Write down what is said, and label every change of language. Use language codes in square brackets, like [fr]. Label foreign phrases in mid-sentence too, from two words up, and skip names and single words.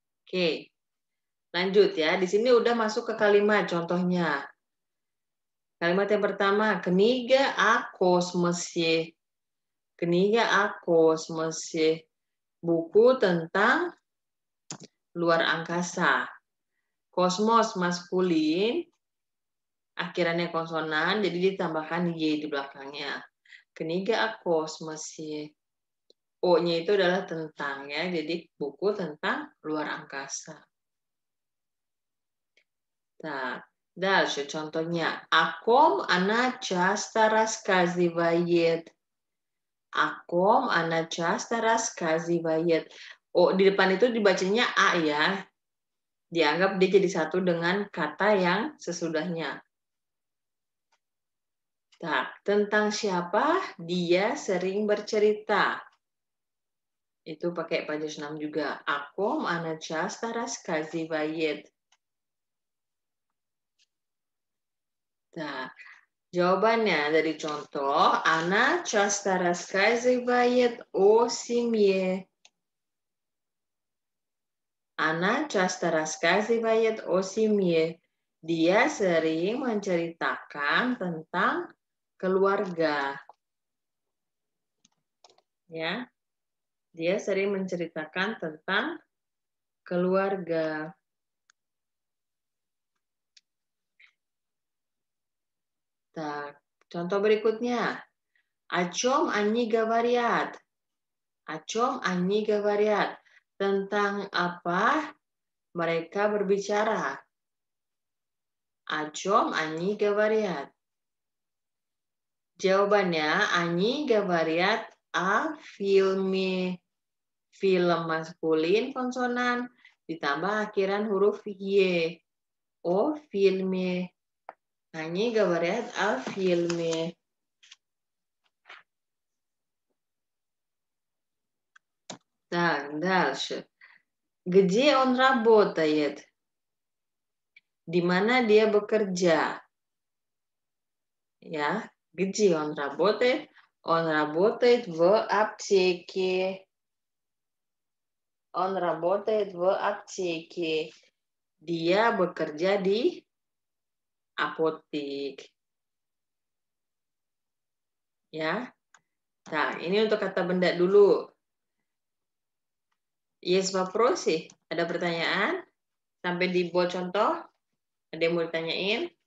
[id] Oke. Lanjut ya. Di sini udah masuk ke kalimat contohnya. Kalimat yang pertama, [ru] kniga о космосе. Kniga о космосе. [id] Buku tentang luar angkasa. Kosmos maskulin, akhirannya konsonan, jadi ditambahkan Y di belakangnya. [ru] Kniga о космосе. [id] O-nya itu adalah tentang ya, jadi buku tentang luar angkasa. Nah, дальше contohnya. [ru] О ком она часто рассказывает. О ком она часто рассказывает. [id] Oh, di depan itu dibacanya A ya. Dianggap dia jadi satu dengan kata yang sesudahnya. Nah, tentang siapa dia sering bercerita. Itu pakai падежный juga. [ru] О ком она часто рассказывает. [id] Nah, jawabannya dari contoh, [ru] она часто рассказывает о семье. Она часто рассказывает о семье. [id] Dia sering menceritakan tentang keluarga. Ya. Dia sering menceritakan tentang keluarga. Nah, contoh berikutnya. [ru] О чем они говорят? О чем они говорят? [id] Tentang apa mereka berbicara? [ru] О чем они говорят? [id] Jawabannya, [ru] они говорят о фильме. [id] Film maskulin konsonan ditambah akhiran huruf Y. [ru] О фильме. Они говорят о фильме. Так, дальше. Где он работает? [id] Di mana dia bekerja? Ya, [ru] где он работает? Он работает в аптеке. Он работает в аптеке. [id] Dia bekerja di apotek. Ya. Nah, ini untuk kata benda dulu. Yes, вопросы? Ada pertanyaan? Sampai dibuat contoh? Ada yang mau ditanyain?